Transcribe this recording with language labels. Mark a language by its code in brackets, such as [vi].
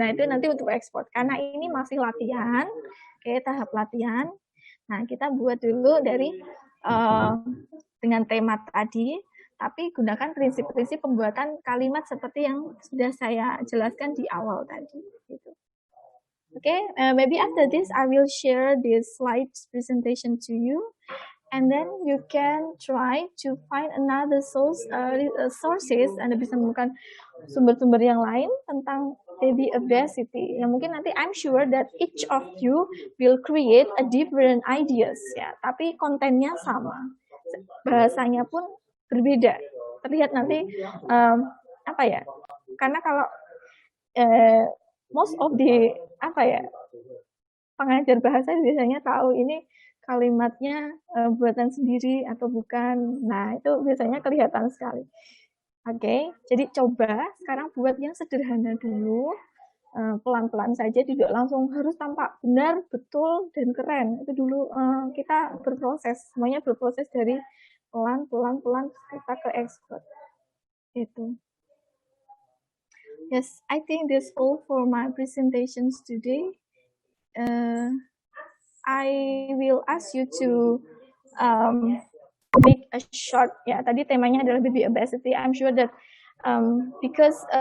[id] Nah, itu nanti untuk ekspor. Karena ini masih latihan, tahap latihan. Nah, kita buat dulu dari dengan tema tadi, tapi gunakan prinsip-prinsip pembuatan kalimat seperti yang sudah saya jelaskan di awal tadi. Gitu. [en] Okay, maybe after this I will share this slide presentation to you, and then you can try to find another sources. [id] Anda bisa menemukan sumber-sumber yang lain tentang baby obesity. Yang mungkin nanti [en] I'm sure that each of you will create a different ideas [id] ya, tapi kontennya sama. Bahasanya pun berbeda. Terlihat nanti karena kalau [en] most of the [id] pengajar bahasa biasanya tahu ini kalimatnya buatan sendiri atau bukan. Nah, itu biasanya kelihatan sekali. Oke, jadi coba sekarang buat yang sederhana dulu, pelan-pelan saja, tidak langsung harus tampak benar, betul, dan keren. Itu dulu kita berproses, semuanya berproses dari pelan-pelan kita ke expert. Itu. [en] Yes, I think that's all for my presentations today. I will ask you to make a short, [id] ya tadi temanya adalah [en] baby obesity. I'm sure that because